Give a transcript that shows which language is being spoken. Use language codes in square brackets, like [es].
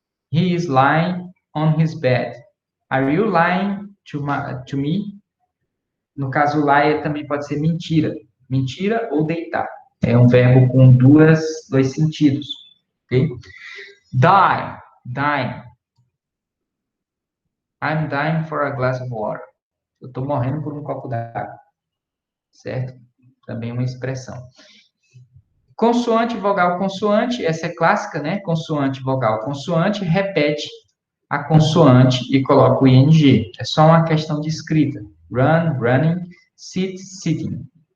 [en] He is lying on his bed. Are you lying to me? [pt] No caso, lie também pode ser mentira. Mentira ou deitar. É um verbo com dois sentidos. [en] Ok? Dying. I'm dying for a glass of water. [pt] Eu estou morrendo por um copo d'água. Certo? Também uma expressão. Consoante, vogal, consoante. Essa é clássica, né? Consoante, vogal, consoante. Repete a consoante e coloca o ing. É só uma questão de escrita. Run, running. Sit, sitting.